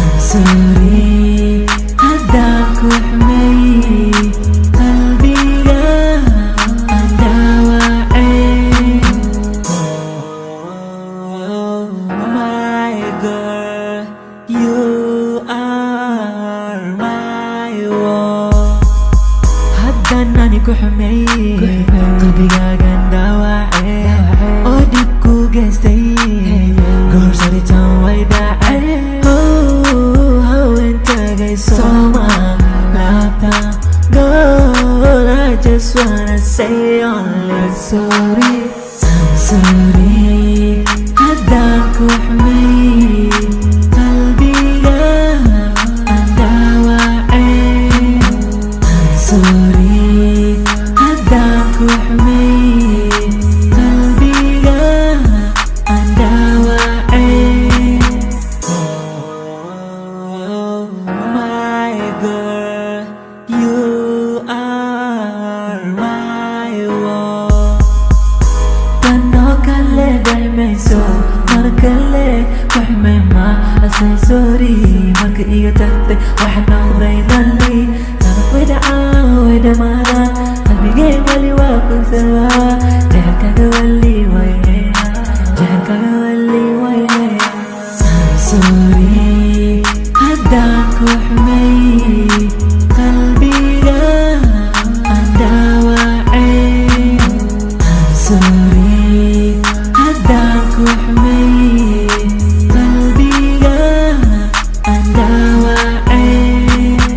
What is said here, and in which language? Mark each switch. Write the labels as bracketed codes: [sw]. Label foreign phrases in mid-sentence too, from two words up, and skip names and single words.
[so] sorry haddaan ku xumeeyay qalbiga aan dhaawacay. [en] My girl, you are my world. [so] Haddaan ani ku xumeeyay qalbigaagan dhaawacay oo dhib ku geystay goor saritaan way dhacay. Haween tagay Soomaan laabtaan goor. [en] I just wanna say only sorry. I'm sorry [so] haddaan ku xumeeyay qalbiga aan dhaawacay. [en] I'm sorry [so] haddaan ku xumeeyay qalbiga aan dhaawacay. [en] My girl, you are my world. [so] Tanoo kale dhaymayso mar kale ku xumay ma asay sorry marka iga tagtay waxaan noqday dhalli nabad way dhacaan way dhamaadaan qalbigay wali waa kugsawaa jecelkaaga wali wayle jecelkaaga wali wayle. [en] I'm sorry [so] haddaan ku xumeeyay qalbiga aan dhaawacay. [en] I'm sorry [so] haddaan ku xumeeyay qalbiga aan dhaawacay.